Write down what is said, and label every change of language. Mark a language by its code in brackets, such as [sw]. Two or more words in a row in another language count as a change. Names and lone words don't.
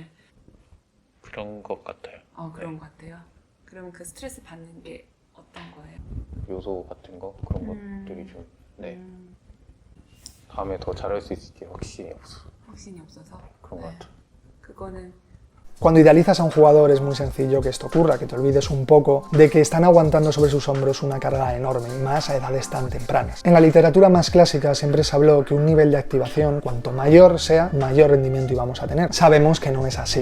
[ko] 그런 것 같아요. 그런 네. 것 같아요. 그럼 그 스트레스 받는 게 어떤 거예요? 요소 같은 거 그런 것들이 좀 네. 다음에 더 잘할 수 있을지 확신이 없어서 네. 그런 것 같아요. 그거는 [es] Cuando idealizas a un jugador es muy sencillo que esto ocurra, que te olvides un poco de que están aguantando sobre sus hombros una carga enorme, más a edades tan tempranas. En la literatura más clásica siempre se habló que un nivel de activación, cuanto mayor sea, mayor rendimiento íbamos a tener. Sabemos que no es así.